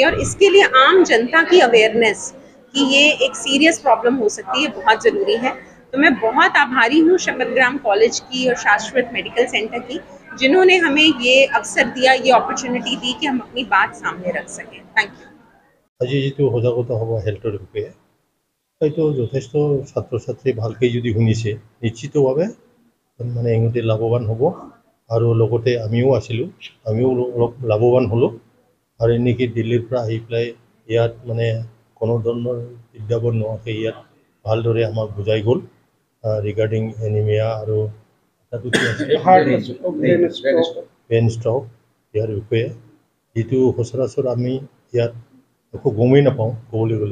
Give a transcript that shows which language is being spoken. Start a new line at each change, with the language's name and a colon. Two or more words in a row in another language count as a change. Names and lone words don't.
Hindi: और इसके लिए आम जनता की अवेयरनेस कि ये एक सीरियस प्रॉब्लम हो सकती है बहुत ज़रूरी है। तो मैं बहुत आभारी हूँ शपथग्राम कॉलेज की और शाश्वत मेडिकल सेंटर की, जिन्होंने हमें ये अवसर दिया, ये अपॉर्चुनिटी दी कि हम अपनी बात सामने रख सकें।
English: Thank you.
Assamese: আজি যিটো সজাগতা হ'ব হেল্থৰ বিষয়ে হয়তো যথেষ্ট ছাত্ৰ ছাত্ৰী ভালকৈ যদি শুনিছে নিশ্চিতভাৱে মানে ইহঁতে লাভৱান হ'ব আৰু লগতে আমিও আছিলোঁ, আমিও অলপ লাভৱান হ'লোঁ। আৰু এনেকৈ দিল্লীৰ পৰা আহি পেলাই ইয়াত মানে কোনো ধৰণৰ বিজ্ঞাপন নোহোৱাকৈ ইয়াত ভালদৰে আমাক বুজাই গ'ল
English: regarding anemia
Assamese: আৰু
English: brain stroke
Assamese: ইয়াৰ বিষয়ে, যিটো সচৰাচৰ আমি ইয়াত একো গমেই নাপাওঁ ক'বলৈ গ'লে।